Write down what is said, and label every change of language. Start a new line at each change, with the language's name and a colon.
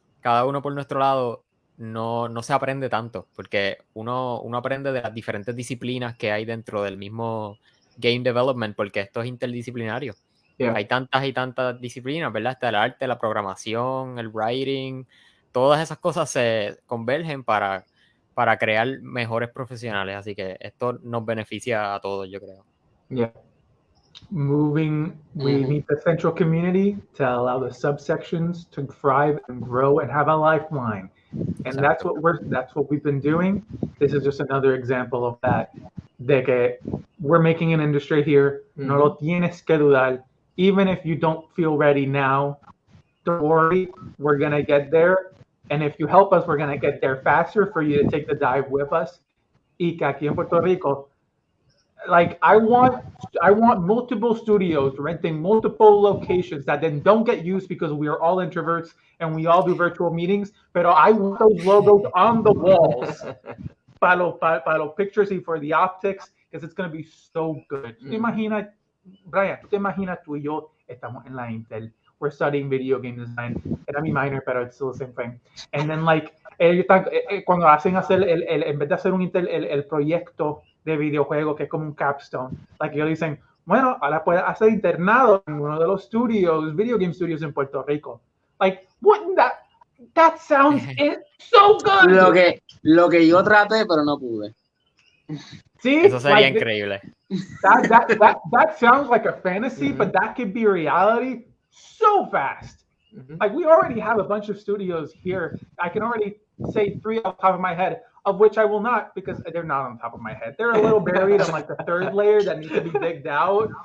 Spanish: Cada uno por nuestro lado, no se aprende tanto, porque uno aprende de las diferentes disciplinas que hay dentro del mismo game development, porque esto es interdisciplinario. Hay tantas y tantas disciplinas, ¿verdad? Está el arte, la programación, el writing, todas esas cosas se convergen para crear mejores profesionales, así que esto nos beneficia a todos, yo creo.
English: Yeah. We need the central community to allow the subsections to thrive and grow and have a lifeline. And that's what we've been doing. This is just another example of that.
Spanish: De que
English: we're making an industry here.
Spanish: No lo tienes que dudar.
English: Even if you don't feel ready now, don't worry. We're gonna get there. And if you help us, we're gonna get there faster for you to take the dive with us.
Spanish: Y que aquí en Puerto Rico,
English: like I want multiple studios renting multiple locations that then don't get used because we are all introverts and we all do virtual meetings. Pero I want those logos on the walls para los pictures y for the optics, because it's going to be so good.
Spanish: ¿Tú te imaginas, Bryan, tú y yo estamos en la Intel,
English: we're studying video game design.
Spanish: Era mi minor, pero
English: it's still the same thing. And then like
Spanish: cuando hacen hacer en vez de hacer el proyecto de videojuego que es como un capstone, like ellos dicen, bueno, ahora puedes hacer internado en uno de los studios, video game studios en Puerto Rico.
English: Like, wouldn't that sounds so good.
Spanish: Lo que yo traté, pero no pude.
English: See,
Spanish: eso sería increíble.
English: That sounds like a fantasy, but that could be reality so fast. Like we already have a bunch of studios here. I can already say 3 off the top of my head, of which I will not because they're not on top of my head. They're a little buried on like the 3rd layer that needs to be digged out.